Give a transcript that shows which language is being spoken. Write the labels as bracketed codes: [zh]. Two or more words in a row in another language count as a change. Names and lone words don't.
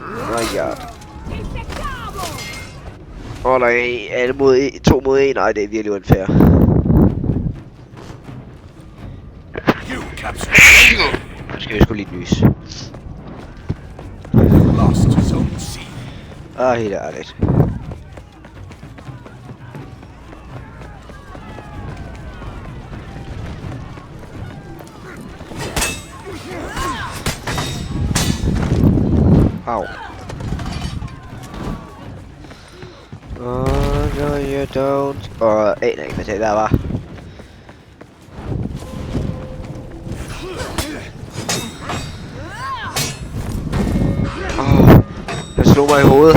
[en] my god. [da] Åh nej, alle mod 2 mod 1. Nej, det er virkelig unfair. [en] You captured. [da] Nu skal vi sgu lige nys. [en] You lost Zone C. [da] Helt ærligt. Au. [en] Oh, no you don't. [da] Og aner ikke, hvad det der var. Han slog mig i hovedet.